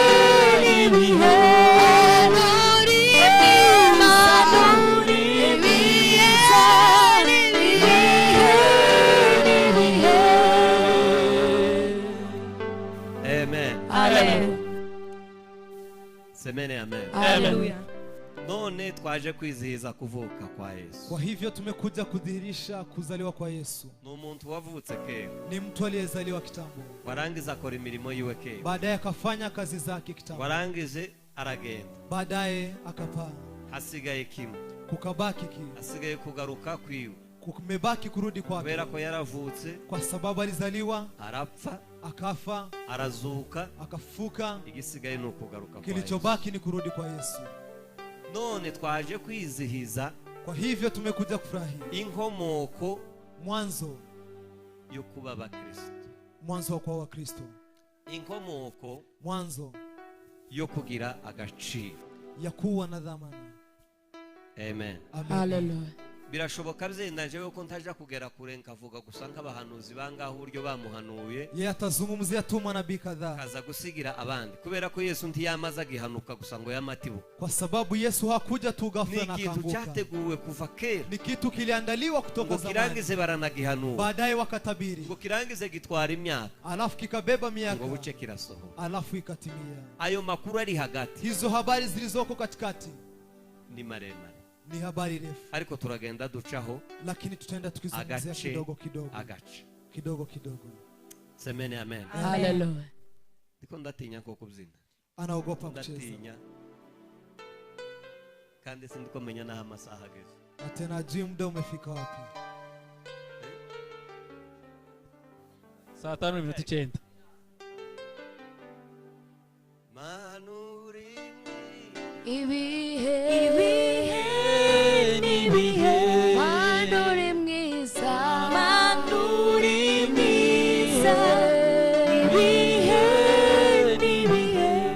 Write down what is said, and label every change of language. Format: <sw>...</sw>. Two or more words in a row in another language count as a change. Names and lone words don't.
<sw>Amen. Amen. Semeni amen. Hallelujah.</sw> <rn>None twaje kwizihiza kuvuka kwa Yesu.</rn> <sw>Kwa hivyo tumekuja kudhihirisha kuzaliwa kwa Yesu.</sw> <rn>N'umuntu wavutse kera.</rn> <sw>Ni mtu aliyezaliwa kitambo.</sw> <rn>Warangiza akora imirimo yiwe kera.</rn> <sw>Baadaye akafanya kazi zake kitambo.</sw> <rn>Warangije aragenda.</rn> <sw>Baadaye akapaa.</sw> <rn>Hasigaye kimwe.</rn> <sw>Kukabaki</sw> <rn>hasigaye kugaruka kwiwe.</rn> <sw>Kumebaki kurudi kwake.</sw> <rn>Kubera ko yaravutse.</rn> <sw>Kwa sababu alizaliwa.</sw> <rn>Arapfa.</rn> <sw>Akafa.</sw> <rn>Arazuka.</rn> <sw>Akafuka.</sw> <rn>Igisigaye ni ukugaruka kwa Yesu.</rn> <sw>Kilichobaki ni kurudi kwa Yesu.</sw> <rn>none twaje kwizihiza</rn> <sw>Kwa hivyo tumekuja kufurahia</sw> <rn>inkomoko</rn> <sw>mwanzo</sw> <rn>yo kuba abakristo,</rn> <sw>mwanzo wa kuwa Wakristo,</sw> <rn>inkomoko</rn> <sw>mwanzo</sw> <rn>yo kugira agaciro.</rn> <sw>ya kuwa na dhamana. Amen. Amen. Hallelujah.</sw> <rn>Birashoboka byendanje yuko ntaja kugera kure nkavuga gusa nk'abahanuzi bangaho uburyo bamuhanuye</rn> <sw>Yeye atazungumzia tu manabii kadhaa,</sw> <rn>kaza gusigira abandi, kubera ko Yesu ntiyamaza gihanuka gusa ngo yamatibuka.</rn> <sw>kwa sababu Yesu hakuja tu ghafla na Ni kitu akaanguka.</sw> <rn>cyateguwe kuva kera,</rn> <sw>Ni kitu kiliandaliwa kutoka</sw> <rn>ngo</rn> <sw>zamani,</sw> <rn>kirangize baranagihanura,</rn> <sw>baadaye wakatabiri,</sw> <rn>ngo kirangize gitwara imyaka,</rn> <sw>alafu kikabeba</sw> <rn>ngo</rn> <sw>miaka,</sw> <rn>buce kirasohoka.</rn> <sw>alafu ikatimia.</sw> <rn>Ayo makuru ari hagati</rn> <sw>Hizo habari zilizoko katikati</sw> <rn>ni maremare,</rn> <sw>ni habari refu,</sw> <rn>ariko turagenda ducaho</rn> <sw>lakini tutaenda tukizungumzia</sw> <rn>agace</rn> <sw>kidogo kidogo</sw> <rn>agace.</rn> <sw>kidogo kidogo. Semeni amen. Hallelujah.</sw> <rn>Ndiko ndatinya ko kubyina,</rn> <sw>Anaogopa kucheza,</sw> <rn>ndatinya kandi sindiko menya naho amasaha ageze.</rn> <sw>na tena ajui muda umefika wapi. Saa 5:09.</sw> <rn>Manuri Ibihe Manuri mwiza, Manuri mwiza, ibihe n'ibihe.</rn>